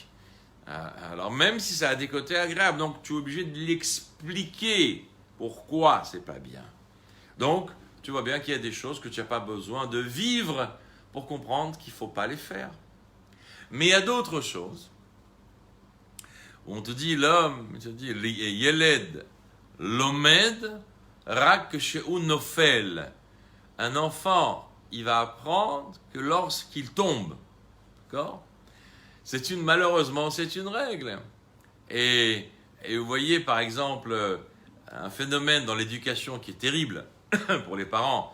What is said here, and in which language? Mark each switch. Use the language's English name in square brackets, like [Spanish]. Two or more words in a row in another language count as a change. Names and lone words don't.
[French] Alors même si ça a des côtés agréables, donc tu es obligé de l'expliquer pourquoi c'est pas bien. Donc tu vois bien qu'il y a des choses que tu n'as pas besoin de vivre pour comprendre qu'il ne faut pas les faire. Mais il y a d'autres choses où on te dit l'homme, on te dit [Hebrew] Yeled lomed rak she'u nofel. [French] Un enfant, il va apprendre que lorsqu'il tombe, d'accord ? Malheureusement, c'est une règle. Et vous voyez, par exemple, un phénomène dans l'éducation qui est terrible pour les parents.